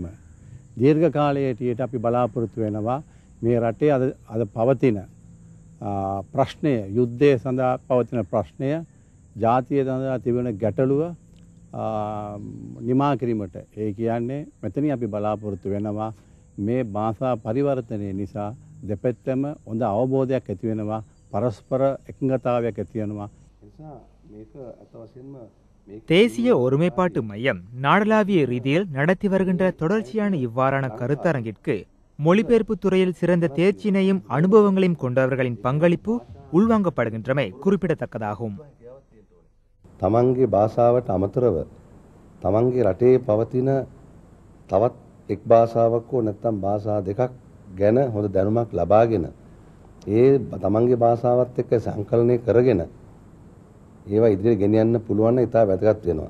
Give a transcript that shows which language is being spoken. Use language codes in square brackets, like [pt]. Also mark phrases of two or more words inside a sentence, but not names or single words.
[si] දීර්ඝ කාලයකට අපි බලාපොරොත්තු වෙනවා මේ රටේ අද පවතින ප්‍රශ්නය, යුද්ධය සඳහා පවතින ප්‍රශ්නය, ජාතිය සඳහා තිබෙන ගැටලුව නිමා කිරීමට ඒ කියන්නේ මෙතනින් අපි බලාපොරොත්තු වෙනවා මේ භාෂා පරිවර්තනය නිසා දෙපැත්තම හොඳ අවබෝධයක් ඇති වෙනවා, පරස්පර එකඟතාවයක් ඇති වෙනවා. නිසා මේක අතවශ්‍යම [ta] தேசிய ஒருமைப்பாட்டு மையம் நாடளாவிய ரீதியில் நடத்தி வருகின்ற தொடர்ச்சியான இவ்வாறான கருத்தரங்கிற்கு மொழிபெயர்ப்பு துறையில் சிறந்த தேர்ச்சியினையும் அனுபவங்களையும் கொண்டவர்களின் பங்களிப்பு உள்வாங்கப்படுகின்றமை குறிப்பிடத்தக்கதாகும். [si] තමන්ගේ භාෂාවට අමතරව තමන්ගේ රටේ පවතින තවත් එක් භාෂාවක් හෝ නැත්නම් භාෂා දෙකක් ගැන හොඳ දැනුමක් ලබාගෙන ඒ තමන්ගේ භාෂාවත් එක්ක සංකලනය කරගෙන ඒවා ඉදිරියට ගෙනියන්න පුළුවන් නම් ඉතා වැදගත් වෙනවා.